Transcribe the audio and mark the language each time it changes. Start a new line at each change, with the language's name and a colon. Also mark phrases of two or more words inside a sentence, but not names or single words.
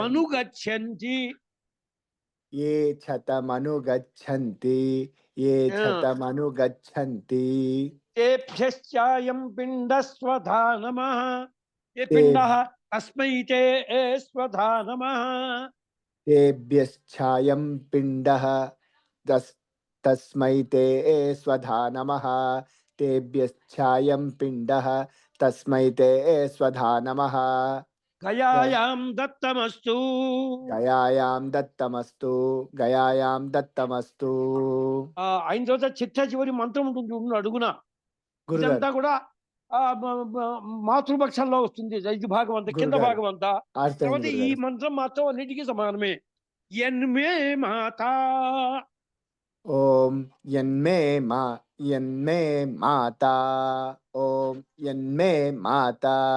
Sanskrit: మను గచ్చంతి ఏ ఛతమను గచ్చంతి ఏ ఛతమను గచ్చంతి తేభ్యశ్చాయం పిండ స్వధానమః ఏ తే పిండ తస్మై తే స్వధానమః तेभ्यश्चायं पिण्डः तस्मै ते स्वधा नमः तेभ्यश्चायं पिण्डः तस्मै ते स्वधा नमः గయాయాం దత్తమస్తు. गयायां दत्तमस्तु गयायां दत्तमस्तु
Telugu: అయిన తర్వాత చిట్ట చివరి మంత్రం ఉంటుంది చూడండి అడుగున. గురుగారు ఇదంతా కూడా మాతృపక్షంలో వస్తుంది. ఇది భాగం అంతా, కింద గురుగారు భాగం అంతా. అర్థమైంది తర్వాత ఈ గురుగారు మంత్రం మాత్రం అన్నిటికీ సమానమే.
Sanskrit: ఎన్మే మాత ఓం యన్మే మాతా ఓం యన్మే మాతా